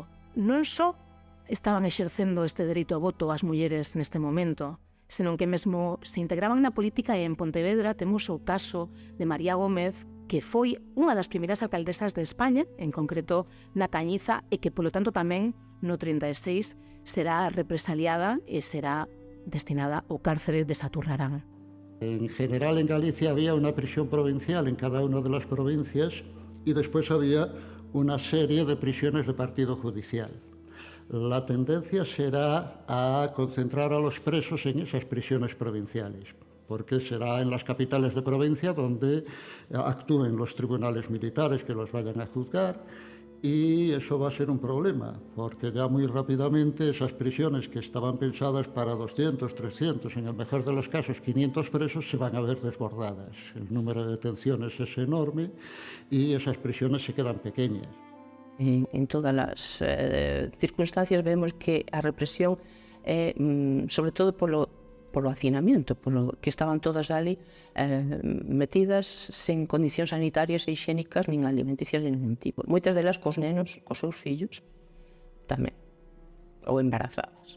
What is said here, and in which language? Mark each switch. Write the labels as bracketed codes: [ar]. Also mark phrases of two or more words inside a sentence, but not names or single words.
[gl] Non só estaban exercendo este dereito ao voto as mulleres neste momento, senón que mesmo se integraban na política e en Pontevedra temos o caso de María Gómez, que foi unha das primeiras alcaldesas de España, en concreto na Cañiza, e que, polo tanto, tamén no 36 será represaliada e será destinada ao cárcere de Saturrarán. [es] En general en Galicia había una prisión provincial en cada una de las provincias y después había una serie de prisiones de partido judicial. La tendencia será a concentrar a los presos en esas prisiones provinciales, porque será en las capitales de provincia donde actúen los tribunales militares que los vayan a juzgar, y eso va a ser un problema, porque ya muy rápidamente esas prisiones que estaban pensadas para 200, 300, en el mejor de los casos 500 presos, se van a ver desbordadas. El número de detenciones es enorme y esas prisiones se quedan pequeñas. [gl] En todas as circunstancias vemos que a represión é sobre todo polo hacinamiento, polo que estaban todas ali metidas sen condicións sanitarias e higiénicas nin alimenticias de ningún tipo. Moitas delas cos nenos, cos seus fillos, tamén, ou embarazadas.